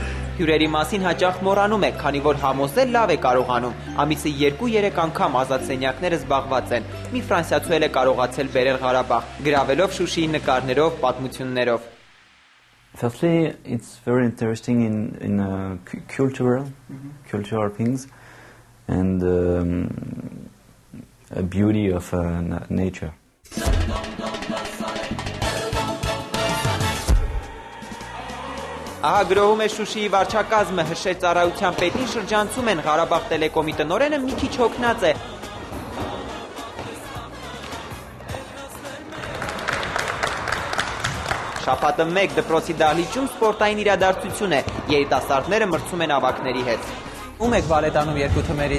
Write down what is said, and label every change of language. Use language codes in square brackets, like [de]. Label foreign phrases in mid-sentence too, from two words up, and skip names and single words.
[hy] Հյուրերի մասին հաճախ մոռանում է, քանի որ համոզել լավ է կարողանում։ Ամիսը 2-3 անգամ ազատ սենյակները զբաղված են։ Մի ֆրանսիացու էլ է կարողացել բերել Ղարաբաղ, գրավելով Շուշիի նկարներով, պատմություններով։ [en] Firstly, it's very interesting in cultural things and a beauty of nature. [hy] Ահա գրոհում է Շուշիի վարչակազմը, հրշեջ ծառայության պետին շրջանցում են, Ղարաբաղ տելեկոմի տնօրենը մի քիչ հոգնած է։ Շաբաթը 1 դպրոցի դահլիճում սպորտային իրադարձություն է, երիտասարդները մրցում են ավագների հետ։ Ում եք բալետանում երկու թմերից։